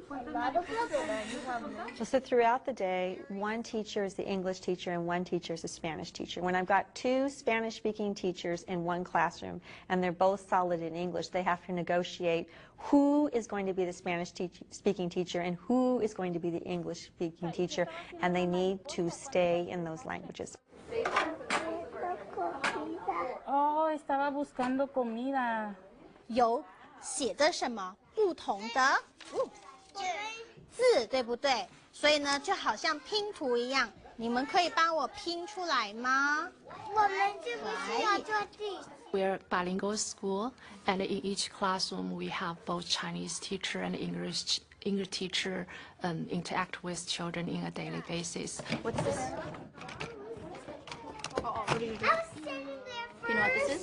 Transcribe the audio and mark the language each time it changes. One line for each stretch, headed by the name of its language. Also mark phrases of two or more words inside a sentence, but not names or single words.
English: So throughout the day, one teacher is the English teacher and one teacher is the Spanish teacher. When I've got two Spanish-speaking teachers in one classroom and they're both solid in English, they have to negotiate who is going to be the Spanish-speaking teacher and who is going to be the English-speaking teacher, and they need to stay in those languages.
Spanish: Oh, estaba buscando comida.
Chinese: 有写着什么不同的字，对不对？所以呢，就好像拼图一样，你们可以帮我拼出来吗？我们是不是要做地？
English: We're a bilingual school, and in each classroom we have both Chinese teacher and English teacher interact with children on a daily basis. What's this? Oh, what are you doing? I was standing there first. You know what this is?